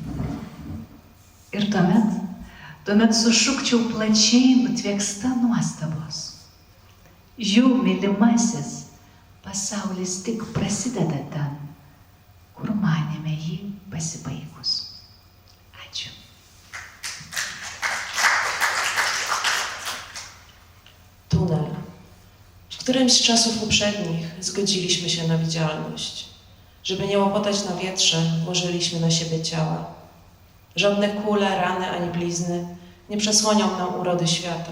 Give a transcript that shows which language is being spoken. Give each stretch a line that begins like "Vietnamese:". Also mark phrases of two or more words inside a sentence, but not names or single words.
Lithuanian: Ir tuomet sušukčiau plačiai nutvėksta nuostabos. Žiū, mylimasis, pasaulis tik prasideda ten, kur manėme jį pasibaigus. Ačiū.
Polish: Tunel. W którymś z czasów poprzednich zgodziliśmy się na widzialność. Żeby nie łopotać na wietrze, włożyliśmy na siebie ciała. Żadne kule, rany ani blizny nie przesłonią nam urody świata.